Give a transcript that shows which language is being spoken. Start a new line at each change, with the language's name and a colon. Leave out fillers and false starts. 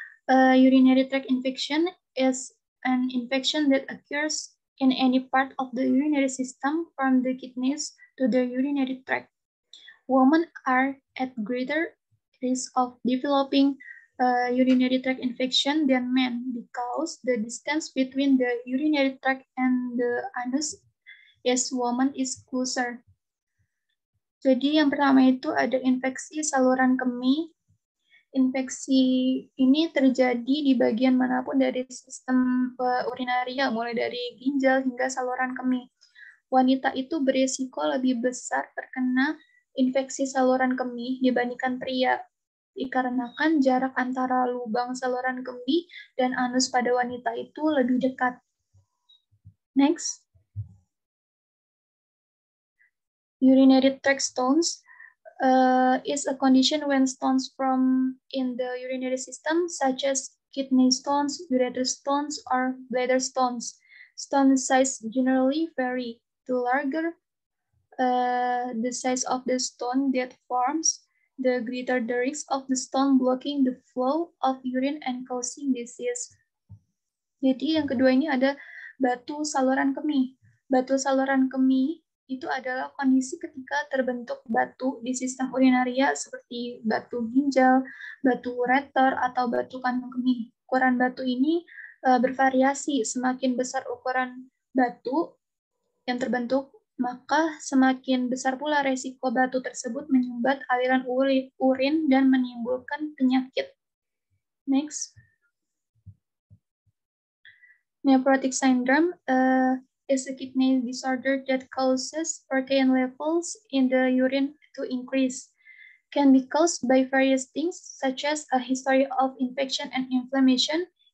English: Urinary tract infection is an infection that occurs in any part of the urinary system from the kidneys to the urinary tract. Women are at greater risk of developing urinary tract infection than men because the distance between the urinary tract and the anus is woman is closer.
Indonesian: Jadi yang pertama itu ada infeksi saluran kemih. Infeksi ini terjadi di bagian manapun dari sistem urinaria, mulai dari ginjal hingga saluran kemih. Wanita itu berisiko lebih besar terkena infeksi saluran kemih dibandingkan pria, dikarenakan jarak antara lubang saluran kemih dan anus pada wanita itu lebih dekat.
English: Next. Urinary tract stones is a condition when stones from in the urinary system, such as kidney stones, ureter stones, or bladder stones. Stone size generally vary. The larger the size of the stone that forms, the greater the risk of the stone blocking the flow of urine and causing disease.
Indonesian: Jadi yang kedua ini ada batu saluran kemih. Batu saluran kemih itu adalah kondisi ketika terbentuk batu di sistem urinaria seperti batu ginjal, batu ureter, atau batu kandung kemih. Ukuran batu ini bervariasi. Semakin besar ukuran batu yang terbentuk, maka semakin besar pula resiko batu tersebut menyumbat aliran urin dan menimbulkan penyakit.
English: Next. Nephrotic syndrome is a kidney disorder that causes protein levels in the urine to increase. Can be caused by various things, such as a history of infection and inflammation.